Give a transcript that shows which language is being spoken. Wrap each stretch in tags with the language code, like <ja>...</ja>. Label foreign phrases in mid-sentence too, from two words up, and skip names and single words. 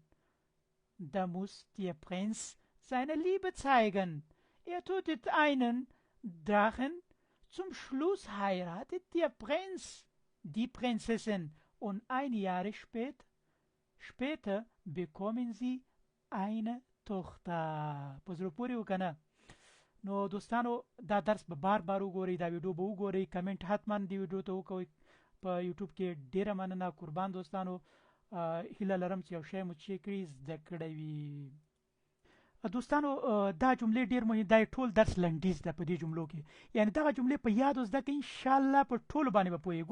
<de>Da muss der Prinz seine Liebe zeigen. Er tötet einen Drachen. Zum Schluss heiratet der Prinz die Prinzessin und ein Jahr später bekommen sie eine Tochter.</de> <ps>په زړه پورې وکنه. نو دوستانو دا درس به بار وګورئ، دا ویډیو به وګورئ، کمنټ حتما دی ویډیو ته وکوئ. په یوټیوب کې ډیره مننه قربان دوستانو. هیله لرم چې یو شی مو چې کړي زده کړی وي. دوستانو دا جملې ډیر مهم، دا ټول درس لنډیز ده په دې جملو کې، یعنی دغه جملې په یاد زده کړئ ان شاء الله په ټولو باندې به پوهیږئ.</ps>